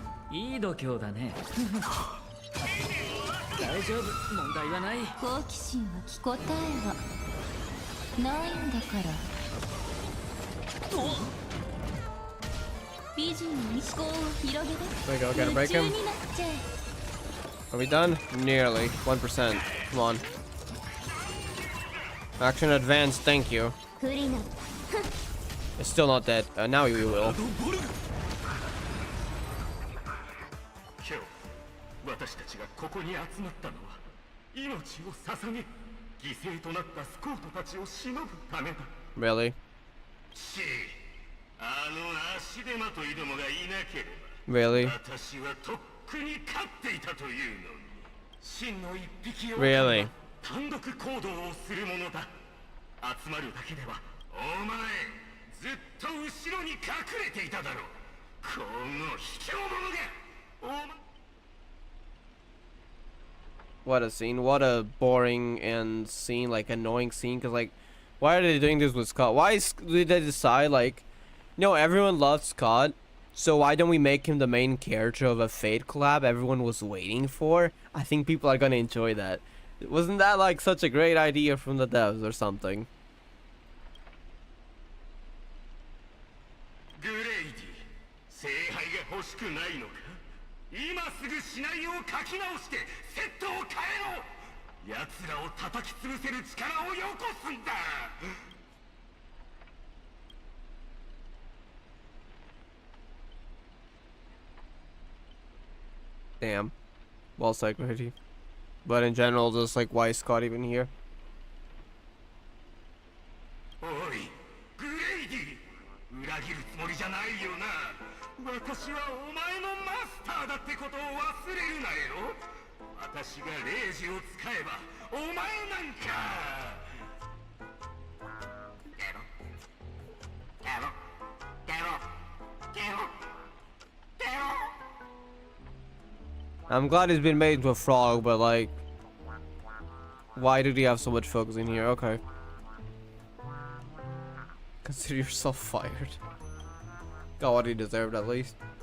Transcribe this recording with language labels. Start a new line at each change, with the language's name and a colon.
Japanese: いい度胸だね大丈夫問題はない好奇心は答えはないんだから美人に思考を広げて
English: There we go, gotta break him.
Japanese: 夢中になっちゃえ
English: Are we done? Nearly. 1%. Come on. Action advance, thank you.
Japanese: 不利な
English: It's still not dead. Now we will.
Japanese: 今日私たちがここに集まったのは命を捧げ犠牲となったスコートたちを偲ぶためだ
English: Really?
Japanese: しあの足手まといどもがいなければ
English: Really?
Japanese: 私はとっくに勝っていたというのに真の一匹を
English: Really?
Japanese: 単独行動をするものだ集まるだけではお前ずっと後ろに隠れていただろうこの卑怯者がお前
English: What a scene. What a boring and scene, like annoying scene. Cause like, why are they doing this with Scott? Why did they decide like, everyone loves Scott, so why don't we make him the main character of a Fate collab everyone was waiting for? I think people are gonna enjoy that. Wasn't that like such a great idea from the devs or something?
Japanese: グレイディ聖杯が欲しくないのか今すぐシナリオを書き直してセットを変えろ奴らを叩き潰せる力をよこすんだ
English: Damn. Well said, Grady. But in general, just like, why is Scott even here?
Japanese: おいグレイディ裏切るつもりじゃないよな私はお前のマスターだってことを忘れるなよ私がレイジを使えばお前なんかゲロゲロゲロゲロゲロ
English: I'm glad he's been made into a frog, but like, why did he have so much focus in here? Okay. Consider yourself fired. Got what he deserved at least.